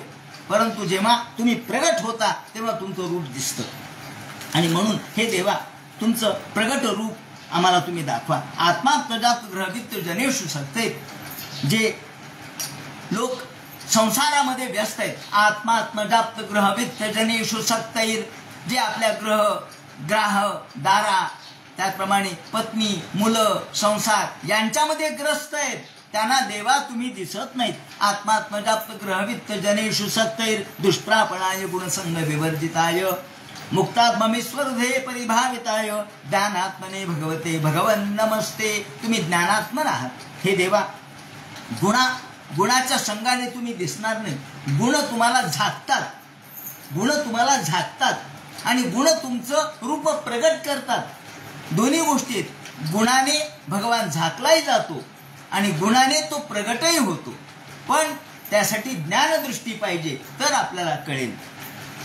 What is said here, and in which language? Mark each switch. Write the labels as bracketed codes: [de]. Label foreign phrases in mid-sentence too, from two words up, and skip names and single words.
[mr] परंतु जेव्हा तुम्ही प्रगट होता तेव्हा तुमचं रूप दिसतं, आणि म्हणून हे देवा तुमचं प्रगट रूप आम्हाला तुम्ही दाखवा. [sa] आत्मा प्रजात ग्रहवित्त जनेषु सत्ते, [mr] जे लोक संसारामध्ये व्यस्त आहेत, [sa] आत्मात्मजाप्त ग्रहवित्त जनेषु सक्तैर, [mr] जे आपल्या ग्राह दारा, त्याचप्रमाणे पत्नी मुलं संसार यांच्यामध्ये ग्रस्त आहेत, त्यांना देवा तुम्ही दिसत नाहीत. [sa] आत्मात्मजाप्त ग्रहवित्त जनेषु सक्तैर दुष्प्रापणाय गुणसंग विवर्जिताय मुक्तात्ममीश्वर ध्येय परिभाविताय ज्ञानात्मने भगवते भगवन नमस्ते. [mr] तुम्ही ज्ञानात्मन आहात. हे देवा गुणाच्या संघाने तुम्ही दिसणार नाही. गुण तुम्हाला झाकतात आणि गुण तुमचं रूप प्रगट करतात. दोन्ही गोष्टी आहेत. गुणाने भगवान झाकलाही जातो आणि गुणाने तो प्रगटही होतो, पण त्यासाठी ज्ञानदृष्टी पाहिजे तर आपल्याला कळेल.